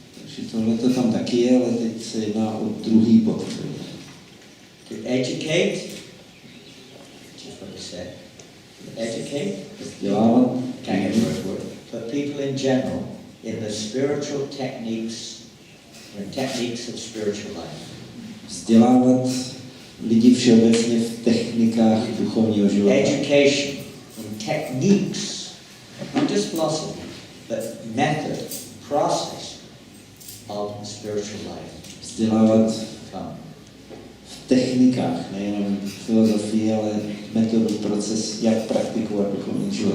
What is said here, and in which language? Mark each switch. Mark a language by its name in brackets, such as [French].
[Czech] Takže tohle to tam taky je, ale teď se jedná o druhý bod. [English] To educate, which is what it said. Educate, [Czech] vzdělávat, [English] can't get the first word, but people in general in the spiritual techniques, or techniques of spiritual life. [Czech] Vzdělávat lidi všeobecně v technikách duchovního života. [English] Education in techniques, not just philosophy, but method, process of spiritual life. [Czech] Vzdělávat v technikách, nejenom filozofii, ale metodu, proces, jak praktikovat duchovní život.